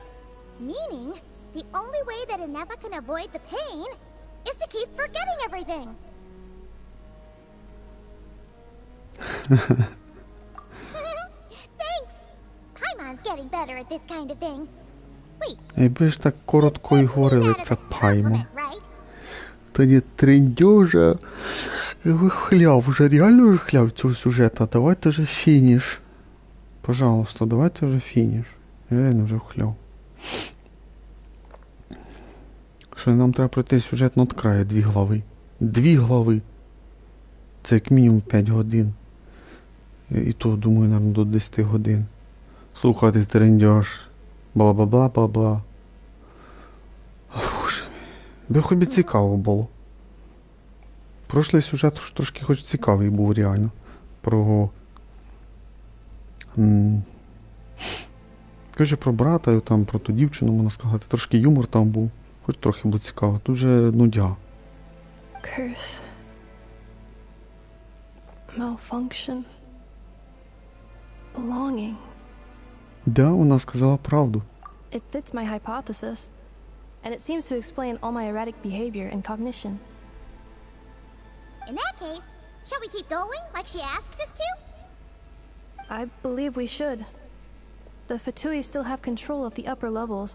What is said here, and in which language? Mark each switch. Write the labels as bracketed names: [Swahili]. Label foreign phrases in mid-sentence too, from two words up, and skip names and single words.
[English] Meaning, the only way that Ineffa can avoid the pain is to keep forgetting everything. Thanks! Paimon's getting better at this kind of thing. Wait. [Ukrainian] Якби ж так коротко і говорили, як це Паймон. [English] Right? [Ukrainian] Тоді трендюжа. Ви хляв, вже реально вже хляв цього сюжета. Давайте вже фініш. Пожалуйста, давайте вже фініш. Я реально вже хляв. Що нам треба пройти сюжет над краю 2 глави. 2 глави. Це як мінімум 5 годин. І то, думаю, наверное, до 10 годин. Слухати трендюж. Бла-бла-бла-бла-бла. Боже мій. Би хоч би цікаво було. Прошлий сюжет трошки хоч цікавий був реально. Про... Короче, про брата, там, про ту дівчину, можна сказати. Трошки юмор там був. Хоч трохи було цікаво. Тут же нудя. [English] Curse. Malfunction. Belonging. [Ukrainian] Да, вона сказала правду. [English] It fits my hypothesis. And it seems to explain all my erratic behavior and cognition. In that case, shall we keep going like she asked us to? I believe we should. The Fatui still have control of the upper levels.